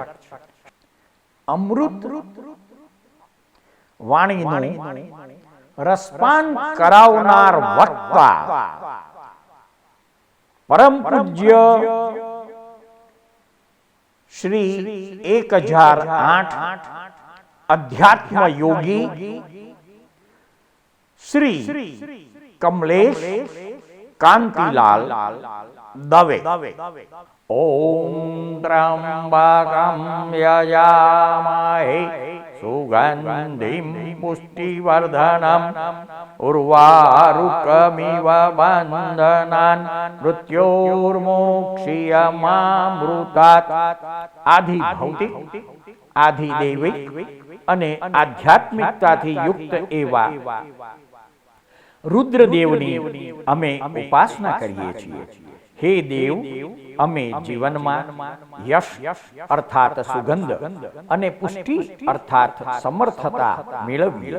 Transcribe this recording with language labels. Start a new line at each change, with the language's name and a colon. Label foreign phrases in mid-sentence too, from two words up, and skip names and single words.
Gujarati: અમૃત વાણીનું રસપાન કરાવનાર વક્તા પરમ પૂજ્ય શ્રી 1008 अध्यात्म योगी श्री कमलेश कांतिलाल दवे।
Sanskrit: ओम त्र्यंबकं यजामहे सुगंधिं पुष्टिवर्धनम् उर्वारुकमिव बन्धनान् मृत्योर्मोक्षीयमामृतात्। आदि भौतिक आदि दैविक
Gujarati: અને આધ્યાત્મિકતાથી યુક્ત એવા રુદ્રદેવની અમે ઉપાસના કરીએ છીએ। હે દેવ, અમે જીવનમાં યશ અર્થાત સુગંધ અને પુષ્ટિ અર્થાત સમર્થતા મેળવીએ।